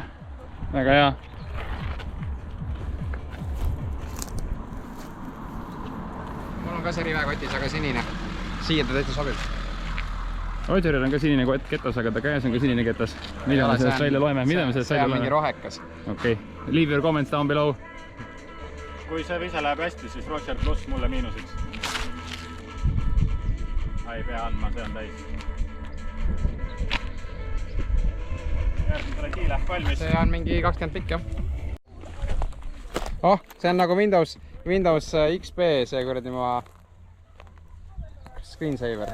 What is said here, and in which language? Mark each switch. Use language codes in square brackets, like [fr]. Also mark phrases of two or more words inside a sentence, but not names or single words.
[et] Väga hea. Mul on ka see rive kotis, aga sinine. Siia ta täitsa sobib. Rogeril on ka sinine ketas, aga ta käes on ka sinine ketas. Mida me sellest välja loeme? Mida me sellest välja loeme? See on mingi rohekas. Okei. [en] Leave your comments down below. [et] Kui see vise läheb hästi, siis Roger pluss mulle miinus 1. Ei pea andma, see on täis. Järgmisele kiile, valmis. See on mingi 20 pikk, jah. Oh, see on nagu Windows XP, see kuradi ma screensaver.